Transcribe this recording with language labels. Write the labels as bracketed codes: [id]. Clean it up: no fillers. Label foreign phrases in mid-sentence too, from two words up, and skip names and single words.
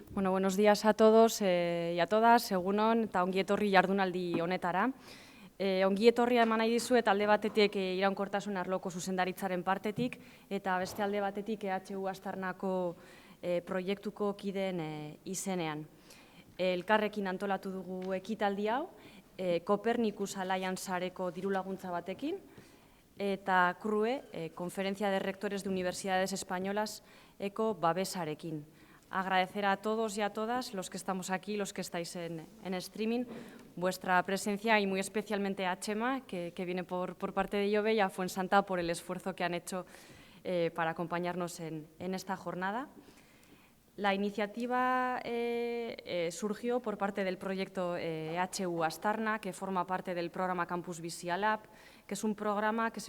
[es] Bueno, buenos días a todos y a todas, [eu] egunon eta ongi etorri jardunaldi honetara. Ongi etorria eman nahi dizuet alde batetik iraunkortasun arloko zuzendaritzaren partetik eta beste alde batetik EHU Aztarnako proiektuko kideen izenean. Elkarrekin antolatu dugu ekitaldi hau, Copernicus Alliance-areko dirulaguntza batekin, eta CRUE, Conferencia de Rectores de Universidades Españolas, eko babesarekin. [es] Agradecer a todos y a todas los que estamos aquí, los que estáis en streaming, vuestra presencia y muy especialmente a Chema, que viene por parte de IOBE, y a Fuensanta por el esfuerzo que han hecho para acompañarnos en esta jornada. La iniciativa surgió por parte del proyecto EHU Aztarna, que forma parte del programa Campus Visia Lab, que es un programa que se